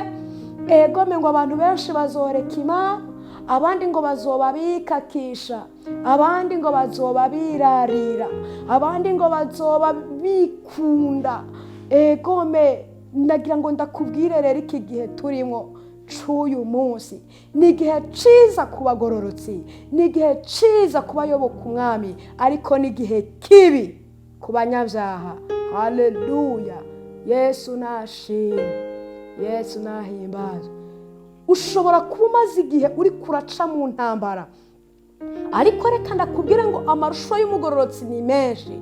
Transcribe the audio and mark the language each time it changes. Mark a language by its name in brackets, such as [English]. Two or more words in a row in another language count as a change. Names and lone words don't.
[Rundi] Egome ngo abantu benshi bazoreka Imana, abandi ngo bazoba bikakisha, abandi ngo bazoba birarira, abandi ngo bazoba bikunda. Egome ndagira ngo ndakubwire rero iki gihe turimo c'uyu munsi ni igihe ciza ku bagororotsi, ni igihe ciza ku bayoboka umwami, ariko ni igihe kibi ku banyabyaha. Haleluya! Yesu nashimwe, Yesu nahimbazwe. Ushobora kuba umaze igihe uri kuraca mu ntambara, ariko reka ndakubwira ngo amarusho y'umugororotsi ni menshi.